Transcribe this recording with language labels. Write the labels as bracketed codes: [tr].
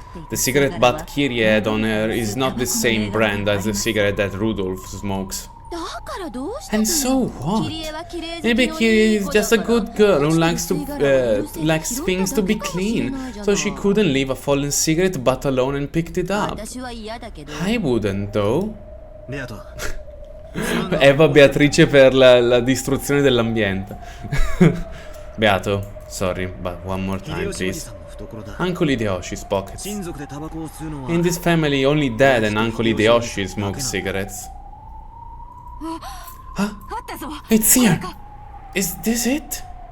[en] The cigarette butt Kirie had on her is not the same brand as the cigarette that Rudolph smokes. And so what? Maybe Kirie is just a good girl who likes things to be clean, so she couldn't leave a fallen cigarette butt alone and picked it up. I wouldn't, though. [it] Eva Beatrice per la distruzione dell'ambiente. [en] Beato, sorry, but one more time, please. Uncle Hideyoshi's pockets. In this family, only Dad and Uncle Hideyoshi smoke cigarettes. Huh? It's here! Is this it?